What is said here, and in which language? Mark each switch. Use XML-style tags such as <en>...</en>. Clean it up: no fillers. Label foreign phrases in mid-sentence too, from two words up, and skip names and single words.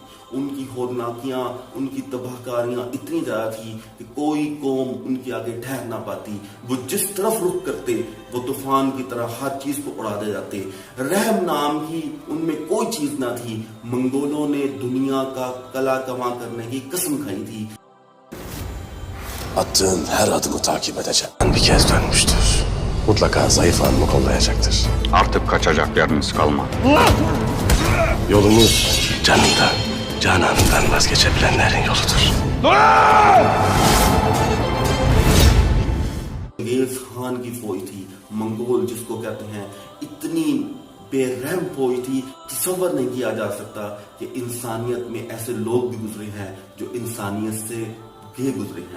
<hi>उनकी होरनाकियां, उनकी तबाहकारियां इतनी ज्यादा थी कि कोई कौम उनके आगे ठहर ना पाती। वो जिस तरफ रुख करते वो तूफान की तरह हर चीज को उड़ा दे जाते। रहम नाम की उनमें कोई चीज ना थी। मंगोलों ने दुनिया का कला कमा करने की कसम खाई थी।</hi> <tr>Attığın her adımı takip edeceğim. Bir kez dönmüştür. Mutlaka zayıf anımı kollayacaktır. Artık kaçacak yeriniz kalmadı. Yolumuz canından, cananından vazgeçebilenlerin yoludur.</tr> <hi>चंगेज खान की फौज थी, मंगोल जिसको कहते हैं, इतनी बेरहम फौज थी, तसव्वुर नहीं किया जा सकता कि इंसानियत में ऐसे लोग भी गुजरे हैं जो इंसानियत से भी गुजरे हैं।</hi>